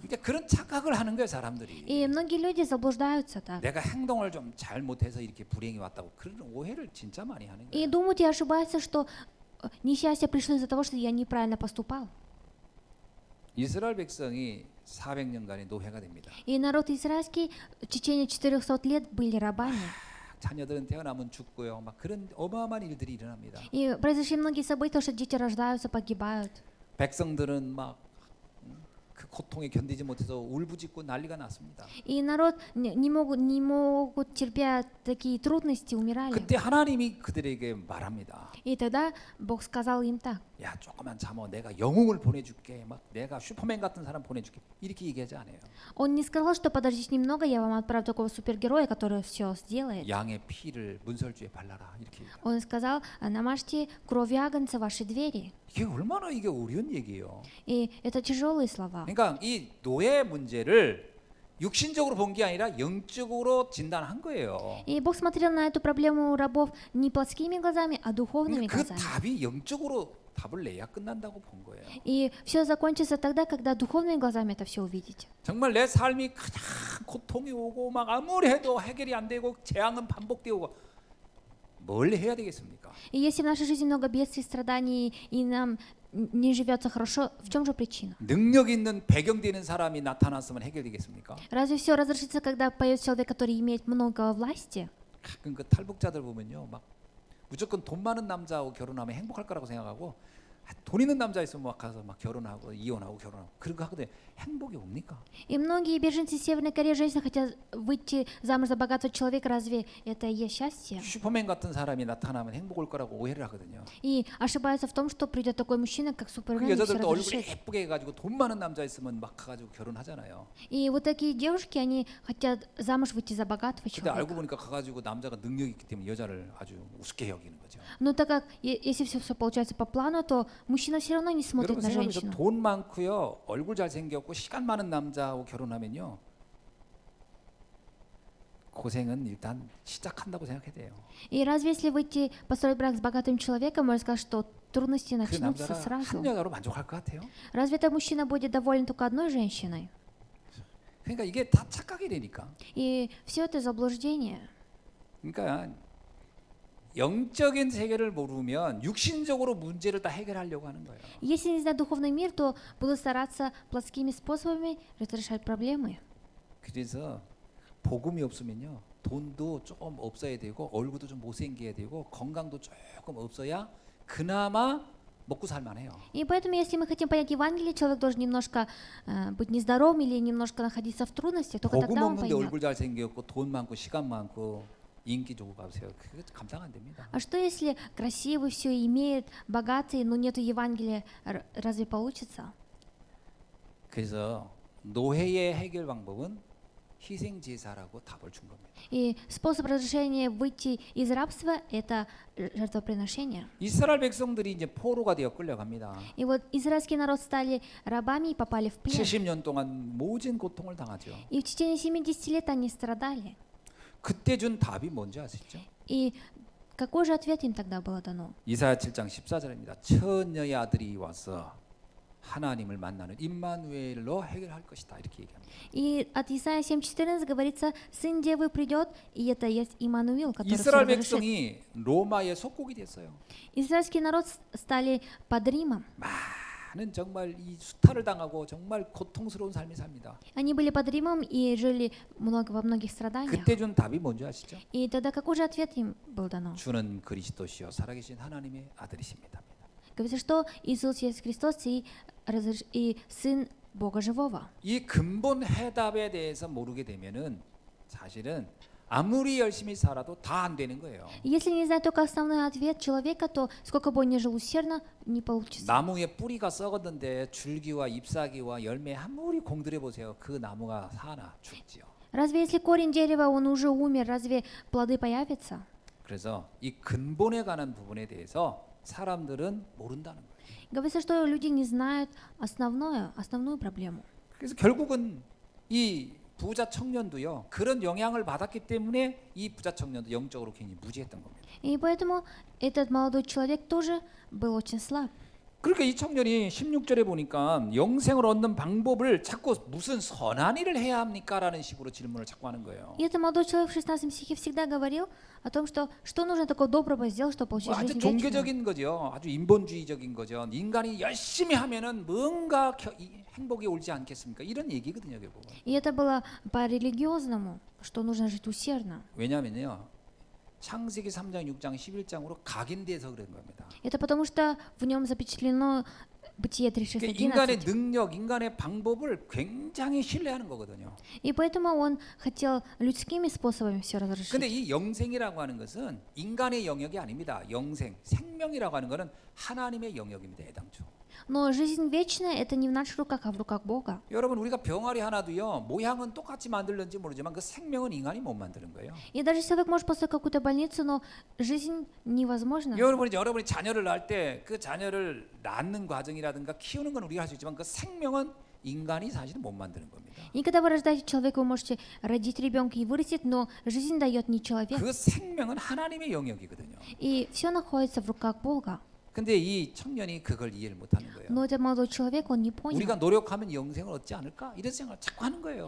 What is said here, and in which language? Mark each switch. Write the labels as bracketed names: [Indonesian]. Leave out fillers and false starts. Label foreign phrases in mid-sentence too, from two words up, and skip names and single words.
[Korean] 그러니까 그런 착각을 하는 거예요 사람들이. [Russian] И многие люди заблуждаются так. [Korean] 내가 행동을 좀 잘못해서 이렇게 불행이 왔다고 그런 오해를 진짜 많이 하는 [Russian] И [Korean] 거예요. [Russian] думают и ошибаются, что несчастье пришло из-за того, что я неправильно поступал. [Korean] 이스라엘 백성이 400년간의 노예가 됩니다. [Russian] И народ израильский в течение 400 лет были рабами. [Korean] 자녀들은 태어나면 죽고요. 막 그런 어마어마한 일들이 일어납니다. [Russian] И произошли многие события, что дети рождаются, погибают. [Korean] 백성들은 막 그 고통에 견디지 못해서 울부짖고 난리가 났습니다. [Russian] И народ не могут терпя такие трудности, умирали. [Korean] 그때 하나님이 그들에게 말합니다. [Russian] И тогда Бог сказал им так. [Korean] 야 조금만 참어 내가 영웅을 보내줄게. 막 내가 슈퍼맨 같은 사람 보내줄게. 이렇게 얘기하지 않아요. [Russian] Он не сказал, что подождите немного, я вам отправлю такого супергероя, который все сделает. [Korean] 양의 피를 문설주에 발라라. 이렇게 얘기해요. [Russian] Он сказал, намажьте кровью агнца ваши двери. [Korean] 이게 얼마나 이게 어려운 얘기예요. [Russian] И это тяжелые слова. [Korean] 그러니까 이 노예 문제를 육신적으로 본 게 아니라 영적으로 진단한 거예요. [Russian] И Бог смотрел на эту проблему рабов не плотскими глазами, а духовными [Korean] 그 [Russian] глазами. [Korean] 답이 영적으로 답을 내야 끝난다고 본 거예요. [Russian] И все закончится тогда, когда духовными глазами это все увидите. [Korean] 정말 내 삶이 가장 고통이 오고 막 아무리 해도 해결이 안 되고 재앙은 반복되고 뭘 해야 되겠습니까? [Russian] И если в нашей жизни много бедствий, страданий, и нам не живется хорошо, в чем же причина? [Korean] 능력 있는 배경 되는 사람이 나타났으면 해결되겠습니까? [Russian] Разве все разрешится, когда появится человек, который имеет много власти? [Korean] 가끔 그 탈북자들 보면요, 막 무조건 돈 많은 남자하고 결혼하면 행복할 거라고 생각하고 돈 있는 남자 있으면 막 가서 막 결혼하고 이혼하고 결혼하고 그런 거 하거든요. 행복이 옵니까? [Russian] И многие беженцы из Северной Кореи, женщины хотят выйти замуж за богатого человека, разве это и есть счастье? [Korean] 슈퍼맨 같은 사람이 나타나면 행복 올 거라고 오해를 하거든요. [Russian] И ошибаются в том, что придет такой мужчина, как [Korean] 그 [Russian] Супермен, и все [Korean] 여자들도 얼굴이 [Russian] разрешит. [Korean] 예쁘게 해가지고 돈 많은 남자 있으면 막 가가지고 결혼하잖아요. [Russian] И вот такие девушки, они хотят замуж выйти за богатого [Korean] 근데 알고 [Russian] человека. [Korean] 보니까 가가지고 남자가 능력이 있기 때문에 여자를 아주 우습게 여기는 거죠. [Russian] Но так как, если все получается по плану, то мужчина все равно не смотрит [Korean] 여러분 [Russian] на [Korean] 생각해보세요. [Russian] женщину. [Korean] 돈 많고요, 얼굴 잘생겼고 시간 많은 남자하고 결혼하면요 고생은 일단 시작한다고 생각해야 돼요. [Russian] И разве если выйти построить брак с богатым человеком, можно сказать, что трудности [Korean] 그 [Russian] начнутся [Korean] 남자가 [Russian] сразу? [Korean] 한 여자로 만족할 것 같아요. [Russian] Разве этот мужчина будет доволен только одной женщиной? [Korean] 그러니까 이게 다 착각이 되니까. [Russian] И все это заблуждение. [Korean] 그러니까 영적인 세계를 모르면 육신적으로 문제를 다 해결하려고 하는 거예요. [Russian] Если не знать духовный мир, то будут стараться плотскими способами разрешать проблемы. [Korean] 그래서 복음이 없으면요 돈도 조금 없어야 되고 얼굴도 좀 못생겨야 되고 건강도 조금 없어야 그나마 먹고 살만해요. [Russian] И поэтому, если мы хотим понять Евангелие, человек должен немножко быть нездоровым или немножко находиться в трудностях, только [Korean] 복음 [Russian] тогда он [Korean] 없는데 [Russian] поймет. [Korean] 얼굴 잘생겼고 돈 많고 시간 많고 인기 좋고 봐보세요. 그게 감당 안 됩니다. [Russian] А что если красивый все имеет, богатый, но нету Евангелия, разве получится? [Korean] 그래서 노예의 해결 방법은 희생 제사라고 답을 준 겁니다. [Russian] И способ разрешения выйти из рабства – это жертвоприношение. [Korean] 이스라엘 백성들이 이제 포로가 되어 끌려갑니다. [Russian] И вот израильский народ стали рабами и попали в плен. [Korean] 70년 동안 모진 고통을 당하죠. [Russian] И в течение 70 лет они страдали. [Korean] 그때 준 답이 뭔지 아시죠? [Russian] И какой же ответ им тогда было дано? [Korean] 이사야 7장 14절입니다. 처녀의 아들이 와서 하나님을 만나는 임마누엘로 해결할 것이다 이렇게 얘기합니다. [Russian] И от Исаия 7:14 говорится, сын девы придет, и это есть Иммануил, который всё [Korean] 이스라엘 [Russian] разрешит. [Korean] 백성이 로마의 속국이 됐어요. [Russian] Израильский народ стали под Римом. [Korean] 많은 정말 이 수탈을 당하고 정말 고통스러운 삶을 삽니다. [Russian] Они были под Римом и жили во многих страданиях. [Korean] 그때 준 답이 뭔지 아시죠? [Russian] И тогда какой же ответ им был дано? [Korean] 주는 그리스도시요 살아계신 하나님의 아들이십니다. [Russian] Говорится, что Иисус есть Христос и Сын Бога Живого. [Korean] 이 근본 해답에 대해서 모르게 되면은 사실은 아무리 열심히 살아도 다 안 되는 거예요. [Russian] Если не знать только основной ответ человека, то сколько бы он ни жил усердно, не получится. [Korean] 나무의 뿌리가 썩었는데 줄기와 잎사귀와 열매 아무리 공들여 보세요. 그 나무가 사나 죽지요. [Russian] Разве если корень дерева, он уже умер, разве плоды появятся? [Korean] 그래서 이 근본에 관한 부분에 대해서 사람들은 모른다는 거예요. [Russian] Говорится, что люди не знают основную проблему. [Korean] 그래서 결국은 이 부자 청년도요. 그런 영향을 받았기 때문에 이 부자 청년도 영적으로 굉장히 무지했던 겁니다. [Russian] И поэтому этот молодой человек тоже был очень слаб. [Korean] 그러니까 이 청년이 16절에 보니까 영생을 얻는 방법을 자꾸 무슨 선한 일을 해야 합니까라는 식으로 질문을 자꾸 하는 거예요. [Russian] И этот молодой человек в 16 стихе всегда говорил о том, что нужно такого доброго сделать, чтобы получить [Korean] 아주 [Russian] жизнь вечную. [Korean] 종교적인 거죠. 아주 인본주의적인 거죠. 인간이 열심히 하면은 뭔가 행복이 올지 않겠습니까? 이런 얘기거든요, 결국. [Russian] И это было по-религиозному, что нужно жить усердно. [Korean] 왜냐면요. 창세기 3장, 6장, 11장으로 각인돼서 그런 겁니다. [Russian] Это потому что в нем запечатлено Бытие [Korean] 그러니까 [Russian] 36:11. [Korean] 인간의 능력, 인간의 방법을 굉장히 신뢰하는 거거든요. [Russian] И поэтому он хотел людскими способами все [Korean] 근데 [Russian] разрешить. [Korean] 이 영생이라고 하는 것은 인간의 영역이 아닙니다. 영생, 생명이라고 하는 것은 하나님의 영역입니다. 애당초. [Russian] Но жизнь вечная это не в наших руках, а в руках Бога. [Korean] 여러분 우리가 병아리 하나도요. 모양은 똑같이 만들는지 모르지만 그 생명은 인간이 못 만드는 거예요. [Russian] И даже человек может построить какую-то больницу, но жизнь невозможна. [Korean] 여러분이 자녀를 낳을 때 그 자녀를 낳는 과정이라든가 키우는 건 우리가 할 수 있지만 그 생명은 인간이 사실은 못 만드는 겁니다. [Russian] И когда вы рождаете человека, вы можете родить ребенка и вырастить, но жизнь дает не человек. [Korean] 그 생명은 하나님의 영역이거든요. [Russian] И все находится в руках Бога. [Korean] 근데 이 청년이 그걸 이해를 못하는 거예요. [Russian] Но этот молодой человек, он не [Korean] 우리가 [Russian] понял. [Korean] 노력하면 영생을 얻지 않을까? 이런 생각을 자꾸 하는 거예요.